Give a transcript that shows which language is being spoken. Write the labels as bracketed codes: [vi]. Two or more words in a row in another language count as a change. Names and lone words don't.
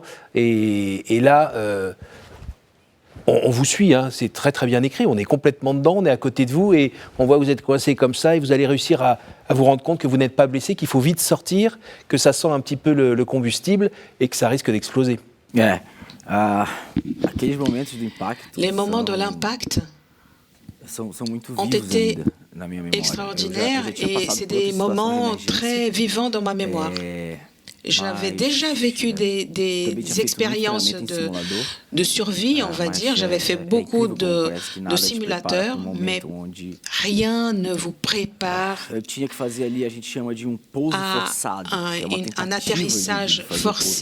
[fr] Et là... On vous suit, hein, c'est très très bien écrit, on est complètement dedans, on est à côté de vous et on voit que vous êtes coincé comme ça et vous allez réussir à vous rendre compte que vous n'êtes pas blessé, qu'il faut vite sortir, que ça sent un petit peu le combustible et que ça risque d'exploser. [pt] Aqueles momentos do impacto. [fr] Les moments de l'impact [pt] são muito [fr] ont [pt] vivos [fr] été [pt] ainda na minha memória. [fr] extraordinaires [pt] Eu já tinha [fr] et [pt] passado [fr] c'est [pt] por outras [fr] des [pt] situações de [fr] moments [pt] emergência. [fr] très vivants dans ma mémoire. J'avais déjà vécu des expériences de survie, on va dire. J'avais fait beaucoup de simulateurs, mais rien ne vous prépare à un atterrissage forcé.